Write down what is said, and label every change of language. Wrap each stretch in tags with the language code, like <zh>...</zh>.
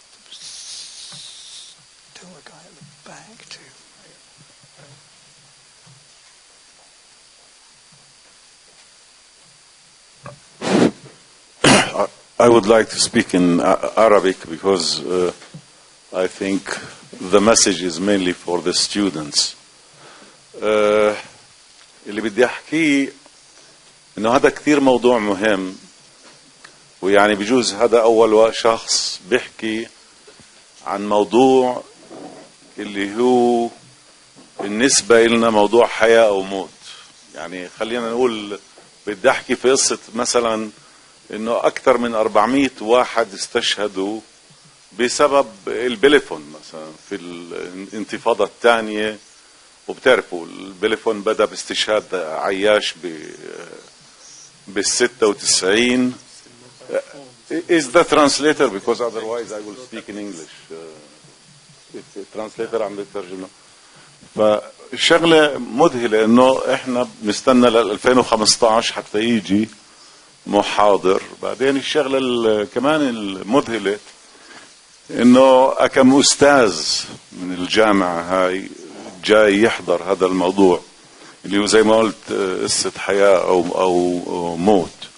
<en>Still a guy at the back too. I would like to speak in Arabic because I think the message is mainly for the students.</en> <ar>اللي بدي أحكيه إنه هذا كثير موضوع مهم، ويعني بجوز هذا أول شخص بيحكي عن موضوع اللي هو بالنسبة لنا موضوع حياة أو موت. يعني خلينا نقول بدي أحكي في قصة مثلا إنه أكثر من 400 واحد استشهدوا بسبب البليفون مثلا في الانتفاضة الثانية. وبتعرفوا البليفون بدأ باستشهاد عياش بال96.</ar> <en>Is the translator, because otherwise I will speak in English.</en> <ar>translator عم بيترجمه. فالشغلة مذهلة إنه إحنا بنستنى ل 2015 حتى يجي محاضر. بعدين الشغلة كمان المذهلة إنه كم أستاذ من الجامعة هاي جاي يحضر هذا الموضوع اللي هو زي ما قلت قصة حياة أو موت.</ar>